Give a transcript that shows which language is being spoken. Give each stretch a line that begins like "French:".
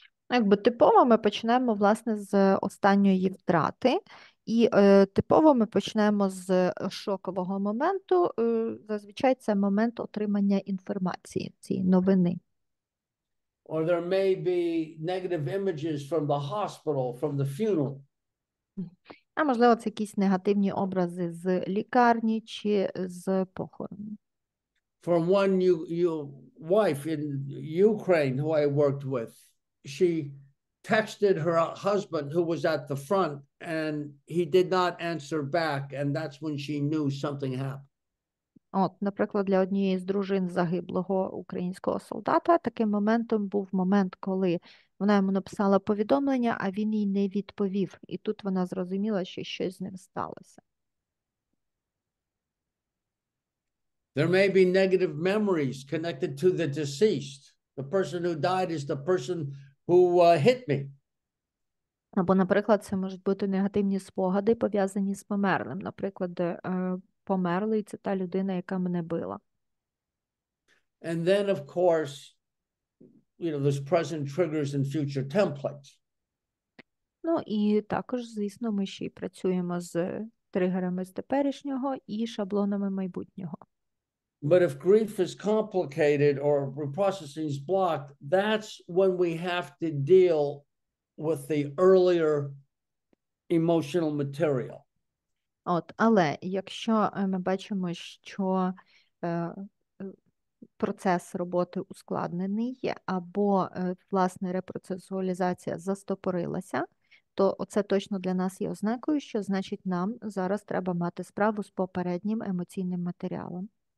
Ukrainian: Якби типово ми починаємо, власне, з останньої втрати, і типово ми починаємо з шокового моменту, зазвичай це момент отримання інформації, цієї новини.
English: or there may be negative images from the hospital, from the funeral.
Ukrainian: А можливо, це якісь негативні образи з лікарні чи з похорону.
English: From one you wife in Ukraine who I worked with, she texted her husband who was at the front and he did not answer back, and that's when she knew something happened.
Ukrainian: От, наприклад, для однієї з дружин загиблого українського солдата таким моментом був момент, коли вона йому написала повідомлення, а він їй не відповів. І тут вона зрозуміла, що щось з ним сталося.
English: There may be negative memories connected to the deceased. The person who died is the person who hit me.
Ukrainian: Або, наприклад, це можуть бути негативні спогади, пов'язані з померлим. Наприклад, померлий – це та людина, яка мене била.
English: And then, of course, there's present triggers and future templates.
Ukrainian: Ну, і також, звісно, ми ще й працюємо з тригерами з теперішнього і шаблонами майбутнього.
English: But if grief is complicated or reprocessing is blocked, that's when we have to deal with the earlier emotional material.
Ukrainian: От, але якщо ми бачимо, що процес роботи ускладнений або, власне, репроцесуалізація застопорилася, то це точно для нас є ознакою, що, значить, нам зараз треба мати справу з попереднім емоційним матеріалом.